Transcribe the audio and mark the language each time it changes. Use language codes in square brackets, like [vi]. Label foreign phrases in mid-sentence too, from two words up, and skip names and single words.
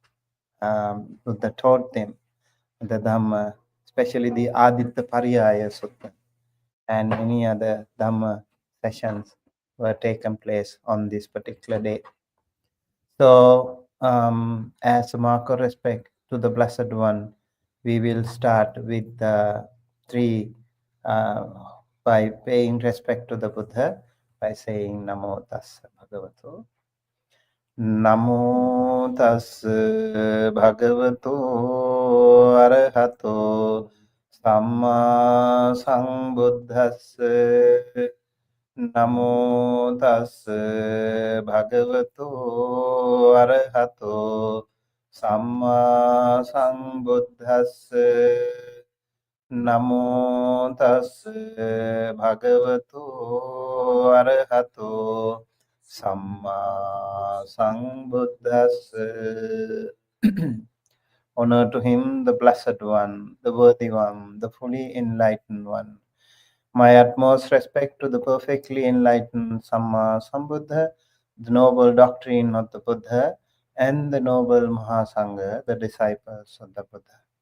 [en] Buddha taught them the Dhamma, especially the Aditya Pariyaya Sutta, and many other Dhamma sessions were taken place on this particular day. So, as a mark of respect to the Blessed One, we will start with the three, by paying respect to the Buddha, by saying [pi] Namo Tassa Bhagavato. Namo Tassa Bhagavato Arahato Samma Sambuddhassa. Namo Tassa Bhagavato Arahato Samma Sambuddhassa. Namo Tassa Bhagavato Arahato Samma Sambuddhassa. [en] Honor to him, the Blessed One, the Worthy One, the fully enlightened One. My utmost respect to the perfectly enlightened [pi] Samma Sambuddha, [en] the noble doctrine of the Buddha, and the noble Mahasangha, the disciples of the Buddha.